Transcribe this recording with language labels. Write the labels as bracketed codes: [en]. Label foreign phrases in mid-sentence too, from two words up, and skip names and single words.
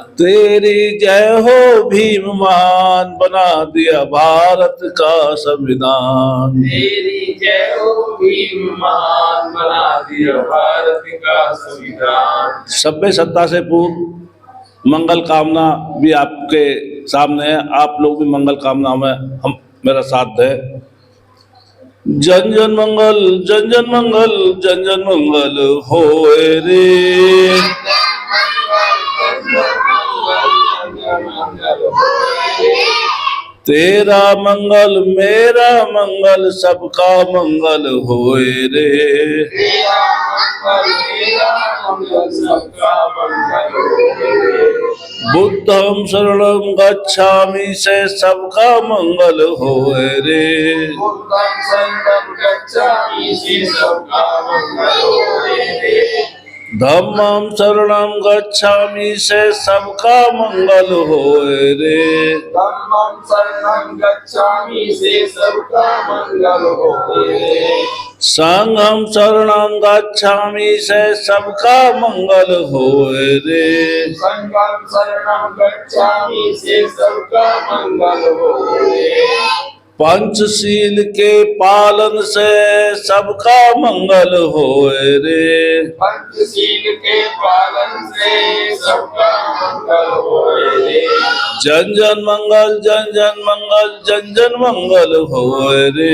[hi] तेरी जय हो भीम महान, बना दिया भारत का संविधान। तेरी जय हो भीम महान, बना दिया भारत का संविधान। सभ्य सत्ता से पूर्व मंगल कामना भी आपके सामने है। आप लोग भी मंगल कामना में हम मेरा साथ दें। जन जन मंगल, जन जन मंगल, जन जन मंगल होए रे। तेरा मंगल मेरा मंगल, सबका मंगल होए रे। तेरा मंगल मेरा मंगल, सबका मंगल होए रे। [pi] बुद्धं शरणं गच्छामि [hi] से सबका मंगल होए रे। [pi] बुद्धं शरणं गच्छामि [hi] से सबका मंगल होए रे। [pi] धम्मं शरणं गच्छामि [hi] से सबका मंगल होए रे। [pi] धम्मं शरणं गच्छामि [hi] से सबका मंगल होए रे। [pi] संघं शरणं गच्छामि [hi] से सबका मंगल होए रे। [pi] संघं शरणं गच्छामि [hi] से सबका मंगल होए रे। पंचशील के पालन से सबका मंगल होए रे। पंचशील के पालन से सबका मंगल होए रे। जन जन मंगल, जन जन मंगल, जन जन मंगल होए रे।